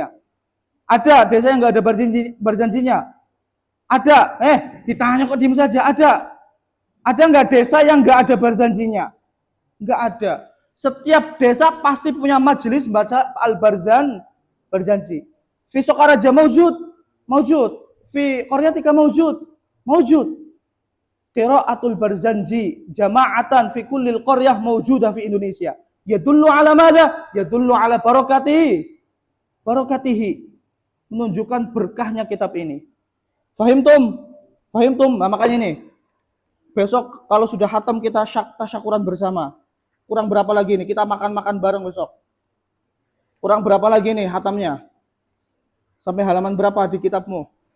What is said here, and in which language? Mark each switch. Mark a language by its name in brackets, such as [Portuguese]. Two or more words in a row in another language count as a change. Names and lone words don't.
[Indonesian] Ada desa yang gak ada Barzanjinya? Ada. Ditanya kok diem saja. Ada nggak desa yang nggak ada Barzanjinya? Nggak ada. Setiap desa pasti punya majelis baca Barzanji. [Arabic] في Sokaraja موجود. في قريتك موجود. قراءة البرزنجي جماعة في كل القرية موجودة في Indonesia. يدل على ماذا? يدل على بركته. [Indonesian] Menunjukkan berkahnya kitab ini. Fahimtum? Nah, makanya ini. Besok kalau sudah hatam kita tasyakuran bersama. Kurang berapa lagi nih? Kita makan-makan bareng besok. Kurang berapa lagi nih hatamnya? Sampai halaman berapa di kitabmu?